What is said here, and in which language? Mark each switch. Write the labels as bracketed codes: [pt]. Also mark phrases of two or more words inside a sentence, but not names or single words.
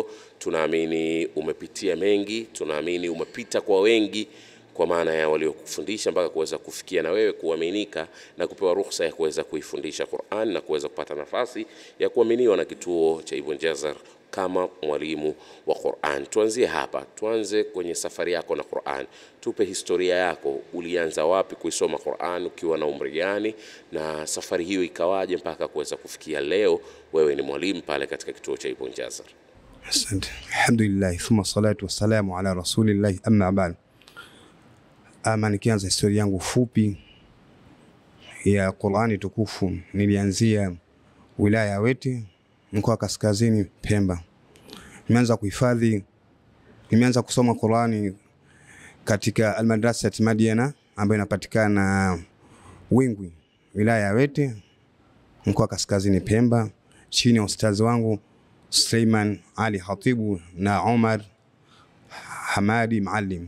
[sw] Tunaamini umepitia mengi, tunaamini umepita kwa wengi, kwa maana ya waliokufundisha mpaka kuweza kufikia na wewe kuaminika na kupewa ruhusa ya kuweza kuifundisha Qur'an na kuweza kupata nafasi ya kuaminiwa na kituo cha Ibn Jazar kama mwalimu wa Qur'an. Tuanzie hapa, tuanze kwenye safari yako na Qur'an. Tupe historia yako, ulianza wapi kuisoma Qur'an, ukiwa na umri gani, na safari hiyo ikawaje mpaka kuweza kufikia leo wewe ni mwalimu pale katika kituo cha Ibn Jazar? Asante. [ar] الحمد لله ثم الصلاة والسلام على رسول الله أما بعد. [sw] Nikianza historia yangu fupi ya Qur'ani tukufu, nilianzia wilaya ya Wete, mkoa kaskazini Pemba. Nimeanza kusoma Qur'ani katika Al-Madrasa Madiana ambayo inapatikana Wingwi, wilaya ya Wete, mkoa kaskazini Pemba, chini ya ustazi wangu Suleiman Ali Hatibu na Omar Hamadi Maalim.